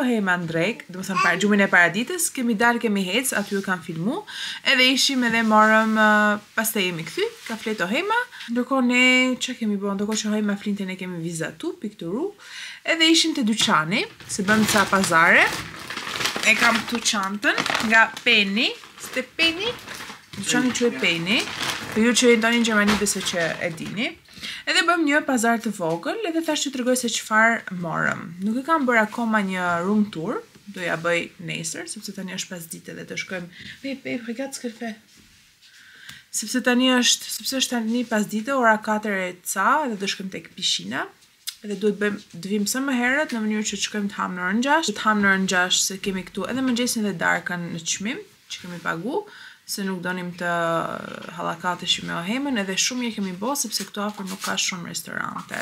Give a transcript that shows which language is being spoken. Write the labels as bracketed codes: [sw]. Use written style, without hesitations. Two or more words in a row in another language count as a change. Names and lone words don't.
[sq] hema ndrejk, dhe më thënë para gjumin e paraditës, kemi dalë, kemi hec, aty ju kam filmu, edhe ishim edhe morëm, paste jemi këthy, ka fleto hema, ndërko ne, që kemi bo, ndërko që hema flinte ne kemi vizatu, pikturu, edhe ishim të dyqani, se bëm ca pazare, e kam këtu çantën nga Penny, ste Penny, dyqani që e Penny, për ju që ndoni në Gjermani besoj që e dini. Edhe bëm një pazar të vogël, edhe thash që t'rregoj se çfarë morëm. Nuk e kam bërë akoma një [en] room tour, [sq] do ja bëj nesër, sepse tani është pasdite dhe të shkojmë. [fr] Regarde ce qu'elle fait. [sq] Sepse është tani pasdite, ora 4:30 dhe do shkojmë tek pishina. Edhe duhet të vim sa më herët në mënyrë që të shkojmë të hamë në orën 6. Të hamë në orën 6 se kemi këtu edhe mëngjesin dhe darkën në çmim, që kemi pagu, se nuk donim të hallakateshim me ohemën, edhe shumë je kemi bo, sepse këtu afër nuk ka shumë restorante.